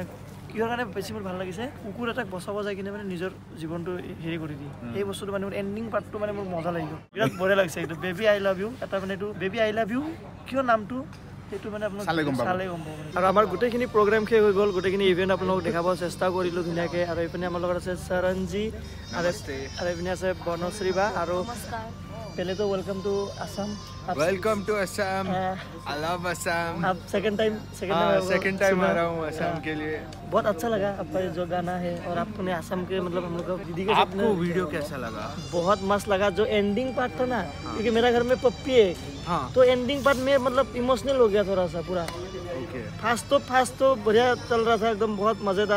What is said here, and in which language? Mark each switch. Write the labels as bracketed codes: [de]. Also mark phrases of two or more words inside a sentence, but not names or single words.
[as] কিহৰ কাৰণে বেছি মোৰ ভাল লাগিছে কুকুৰ এটাক বচাব যায় কিনে মানে নিজৰ জীৱনটো হেৰি কৰি দিয়ে সেই বস্তুটো মানে [en] ending partটো [as] মানে মোৰ মজা লাগি গ'ল বিৰাট বঢ়িয়া লাগিছে এইটো বেবী আই লাভ ইউ এটা মানে এইটো বেবী আই লাভ ইউ কিয় নামটো সেইটো মানে আপোনাক চালে গম পাব আৰু আমাৰ গোটেইখিনি প্ৰগ্ৰাম শেষ হৈ গ'ল গোটেইখিনি ইভেণ্ট আপোনালোকক দেখাব চেষ্টা কৰিলোঁ ধুনীয়াকৈ আৰু এইপিনে আমাৰ লগত আছে চৰণজী আৰু এইপিনে আছে বনশ্ৰী বা আৰু [hi] पहले तो [en] welcome to Assam welcome to Assam I love Assam आप second time [hi] आ रहा हूँ असम के लिए बहुत अच्छा लगा आपका जो गाना है और आपने असम के मतलब हम लोग दीदी के आपको वीडियो कैसा लगा बहुत मस्त लगा जो [en] ending part [hi] था ना क्योंकि मेरा घर में पप्पी है तो [en] ending part [hi] में मतलब इमोशनल हो गया थोड़ा सा पूरा फास्ट तो बढ़िया चल रहा था एकदम बहुत मजेदार